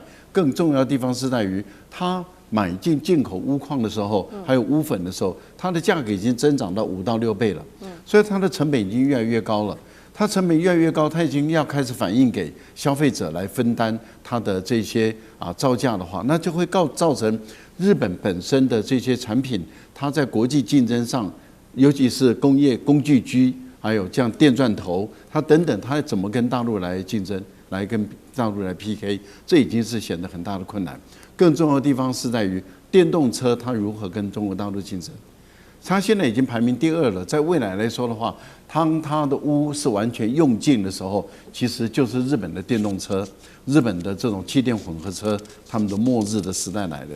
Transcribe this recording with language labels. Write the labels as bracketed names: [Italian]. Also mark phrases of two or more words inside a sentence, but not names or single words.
[Chinese] 更重要的地方是在於，它買進口鎢礦的時候，還有鎢粉的時候，它的價格已經增長到5到6倍了，所以它的成本已經越來越高了。它成本越来越高，它已經要開始反映給消費者來分擔它的這些造價的話，那就會造成日本本身的這些產品，它在國際競爭上，尤其是工業工具機，還有像電鑽頭，它等等，它怎麼跟大陸來競爭，來跟大陸來 PK， 這已經是顯得很大的困難。更重要的地方是在於電動車它如何跟中國大陸競爭。它現在已經排名第2了，在未來來說的話，當它的鎢是完全用盡的時候，其實就是日本的電動車、日本的這種氣電混合車，他們的末日的時代來了。